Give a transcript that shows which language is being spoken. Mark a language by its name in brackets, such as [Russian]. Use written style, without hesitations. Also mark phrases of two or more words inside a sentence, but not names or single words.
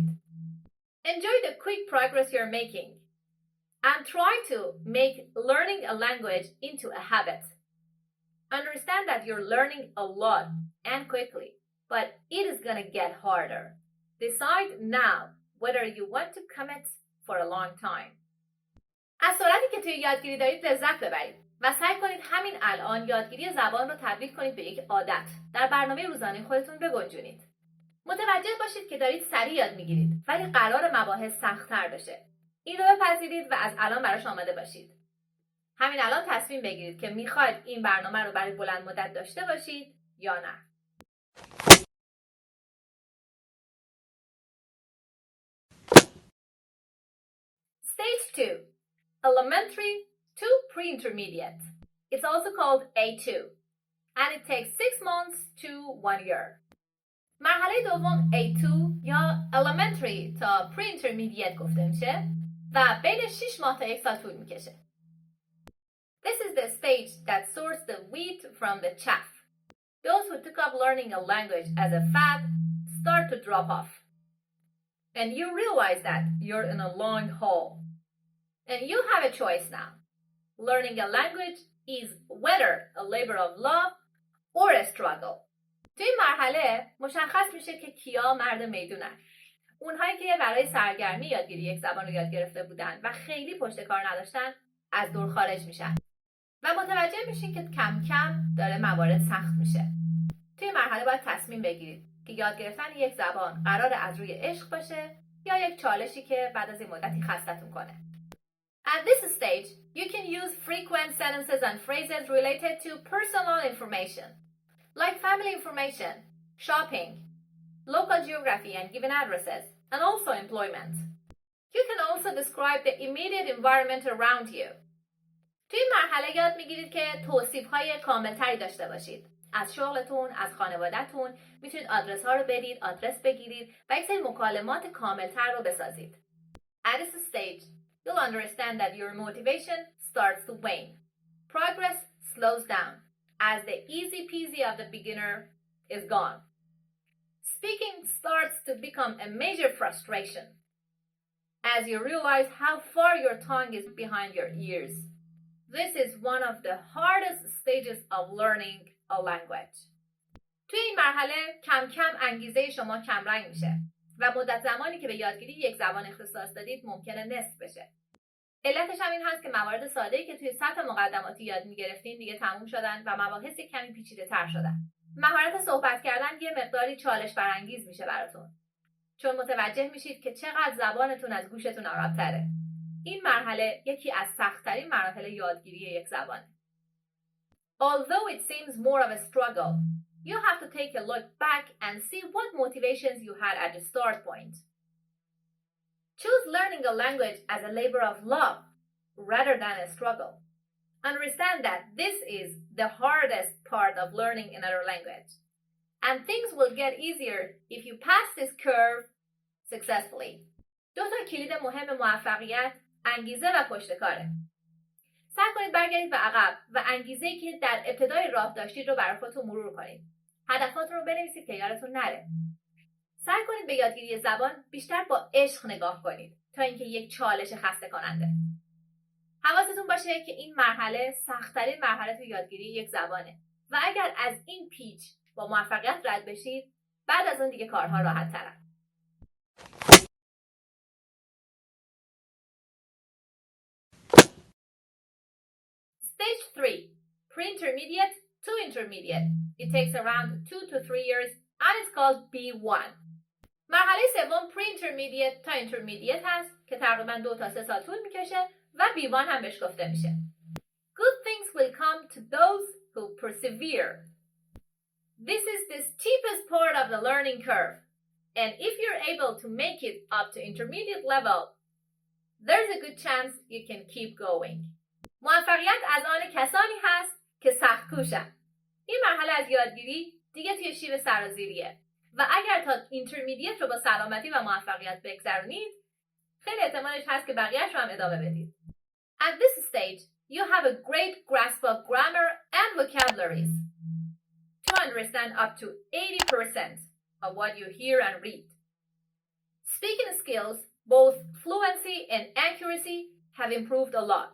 [English] Enjoy the quick progress you're making and try to make learning a language into a habit. Understand that you're learning a lot and quickly, but it is gonna get harder. Decide now whether you want to commit for a long time. [Persian] از سرعتی که توی یادگیری دارید لذت ببرید و سعی کنید همین الان یادگیری زبان رو تبدیل کنید به یک عادت. در برنامه روزانه خودتون بگنجونید. متوجه باشید که دارید سریع یاد میگیرید ولی قرار مباحث سخت‌تر بشه. این رو بپذیرید و از الان براش آماده باشید. همین الان تصمیم بگیرید که میخواید این برنامه رو برای بلند مدت داشته باشید یا نه. [English] Stage 2, elementary to pre-intermediate. It's also called A2 and it takes 6 months to 1 year. [Persian] مرحله دوم A2 یا elementary تا pre-intermediate گفته میشه و بین 6 ماه تا 1 سال طول میکشه. [English] This is the stage that sorts the wheat from the chaff. Those who took up learning a language as a fad start to drop off. And you realize that you're in a long haul. And you have a choice now. Learning a language is whether a labor of love or a struggle. [Persian] تو این مرحله مشخص میشه که کیا مرد میدونن. اونهایی که برای سرگرمی یادگیری یک زبان رو یاد گرفته بودن و خیلی پشت کار نداشتن از دور خارج میشن. و متوجه میشین که کم کم داره موارد سخت میشه. توی مرحله باید تصمیم بگیرید که یاد گرفتن یک زبان قراره از روی عشق باشه یا یک چالشی که بعد از این مدتی خستتون کنه. [English] At this stage, you can use frequent sentences and phrases related to personal information, like family information, shopping, local geography and given addresses, and also employment. You can also describe the immediate environment around you. [Persian] توی این مرحله یاد میگیرید که توصیف‌های کاملتری داشته باشید. از شغلتون، از خانواده‌تون، میتونید آدرس‌ها رو بدید، آدرس بگیرید و یک سری مکالمات کاملتر رو بسازید. [English] At this stage, you'll understand that your motivation starts to wane. Progress slows down as the easy peasy of the beginner is gone. Speaking starts to become a major frustration as you realize how far your tongue is behind your ears. This is one of the hardest stages of learning a language. [Persian] توی این مرحله کم کم انگیزه شما کمرنگ میشه و مدت زمانی که به یادگیری یک زبان اختصاص دادید ممکنه نصف بشه. علتش هم این هست که موارد ساده‌ای که توی سطح مقدماتی یاد میگرفتین دیگه تموم شدن و مباحث کمی پیچیده‌تر شدن. مهارت صحبت کردن یه مقداری چالش برانگیز میشه براتون. چون متوجه میشید که چقدر زبانتون از گوشتون عقب‌تره. این مرحله یکی از سخت‌ترین مراحل یادگیری یک زبانه. [English] Although it seems more of a struggle, you have to take a look back and see what motivations you had at the start point. Choose learning a language as a labor of love rather than a struggle. Understand that this is the hardest part of learning another language. And things will get easier if you pass this curve successfully. [Persian] 2 کلید مهم موفقیت، انگیزه و پشتکاره. سعی کنید برگردید به عقب و انگیزه‌ای که در ابتدای راه داشتید رو برای خودتون مرور کنید. هدفاتون رو بنویسید که یادتون نره. سعی کنید به یادگیری زبان بیشتر با عشق نگاه کنید تا اینکه یک چالش خسته کننده. حواستون باشه که این مرحله سخت‌ترین مرحله تو یادگیری یک زبانه و اگر از این پیچ با موفقیت رد بشید بعد از اون دیگه کارها راحت‌ترن. [English] Stage 3, pre-intermediate to intermediate. It takes around 2 to 3 years and it's called B1. [Persian] مرحله سوم pre-intermediate تا intermediate هست که تقریبا 2 تا 3 سال طول میکشه و B1 هم بهش گفته میشه. [English] Good things will come to those who persevere. This is the steepest part of the learning curve. And if you're able to make it up to intermediate level, there's a good chance you can keep going. [Persian] موفقیت از آن کسانی هست که سخت کوشن. این مرحله از یادگیری دیگه توی شیب سرازیریه و اگر تا اینترمدییت رو با سلامتی و موفقیت بگذرونید خیلی احتمالش هست که بقیه‌اش رو هم ادامه بدید. [English] At this stage, you have a great grasp of grammar and vocabularies to understand up to 80% of what you hear and read. Speaking skills, both fluency and accuracy, have improved a lot.